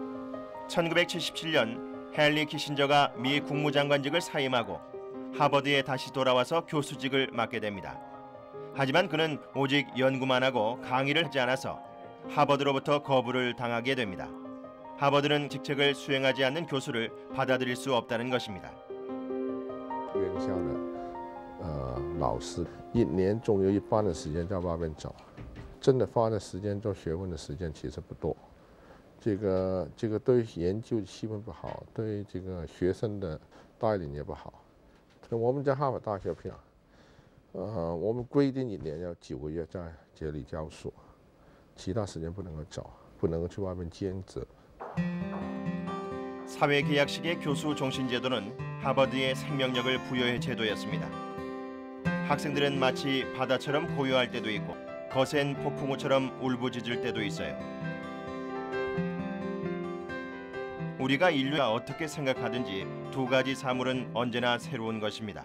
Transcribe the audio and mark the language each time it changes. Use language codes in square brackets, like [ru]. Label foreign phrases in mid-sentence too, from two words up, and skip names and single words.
[ko] 1977년 헨리 키신저가 미 국무장관직을 사임하고 하버드에 다시 돌아와서 교수직을 맡게 됩니다. 하지만 그는 오직 연구만 하고 강의를 하지 않아서 하버드로부터 거부를 당하게 됩니다. 하버드는 직책을 수행하지 않는 교수를 받아들일 수 없다는 것입니다. [zh] 院校的老师1年总有一半的时间在外面走，真的花的时间做学问的时间其实不多。这个对研究气氛不好，对这个学生的带领也不好。我们在哈佛大学片，我们规定1年要9个月在这里教书，其他时间不能够走，不能够去外面兼职。 [ko] 사회계약식의 교수 종신제도는 하버드의 생명력을 부여의 제도였습니다. 학생들은 마치 바다처럼 고요할 때도 있고 거센 폭풍우처럼 울부짖을 때도 있어요. 우리가 인류가 어떻게 생각하든지 두 가지 사물은 언제나 새로운 것입니다.